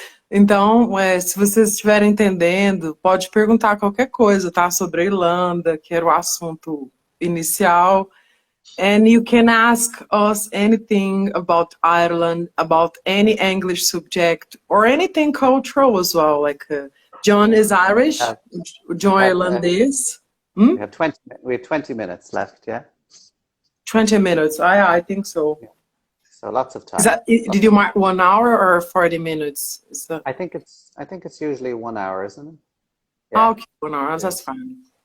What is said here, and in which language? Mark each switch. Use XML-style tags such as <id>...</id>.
<pt>Então, se vocês estiverem entendendo, pode perguntar qualquer coisa, tá? Sobre a Irlanda, que era o assunto inicial.</pt> <en>And you can ask us anything about Ireland, about any English subject, or anything cultural as well. Like John is Irish, John Irlandês. We have 20 minutes left, yeah? 20 minutes, I think so. Yeah. So lots of time. Did you mark 1 hour or 40 minutes? I think it's usually 1 hour, isn't it? Yeah. Okay, 1 hour, that's fine.</en>